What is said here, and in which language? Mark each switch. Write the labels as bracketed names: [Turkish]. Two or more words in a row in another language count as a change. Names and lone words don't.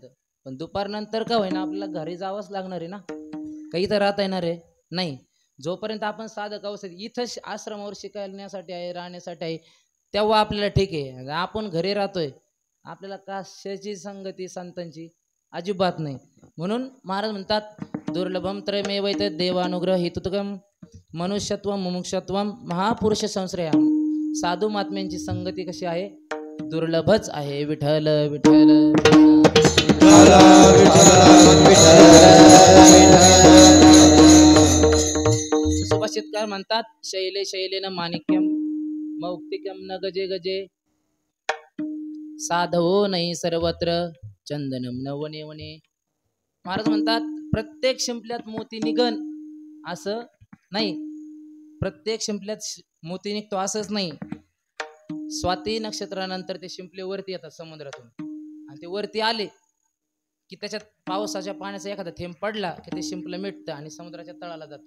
[Marathi] पण दुपारनंतर का होईना आपल्याला घरी जावंच लागणार आहे ना, काही तर राहता येणार आहे नाही. जोपर्यंत आपण साधक अवस्थेत इथं आश्रमावर शिकण्यासाठी आहे, राहण्यासाठी आहे, तेव्हा आपल्याला ठीक आहे. आपण घरी राहतोय, आपल्याला कशाची संगती संतांची अजिबात नाही. म्हणून महाराज म्हणतात [Sanskrit] दुर्लभम त्रयमेवैत देवानुग्रह हेतुकम मनुष्यत्वम मुमुक्षत्वम महापुरुष संश्रया. [Marathi] साधू महात्म्यांची संगती कशी आहे, दुर्लभच आहे. विठ्ठल विठ्ठल सुभाषितकार म्हणतात [Sanskrit] शैले शैलेन माणिक्यम मौक्तिकम न गजे गजे साधवो नाही सर्वत्र चंदनम न वने वने. [Marathi] महाराज म्हणतात प्रत्येक शिंपल्यात मोती निघन असं नाही, प्रत्येक शिंपल्यात मोती निघतो असंच नाही. स्वाती नक्षत्रानंतर ते शिंपले वरती येतात समुद्रातून, आणि ते वरती आले की त्याच्यात पावसाच्या पाण्याचा एखादा थेंब पडला की ते शिंपलं मिटतं आणि समुद्राच्या तळाला जातं.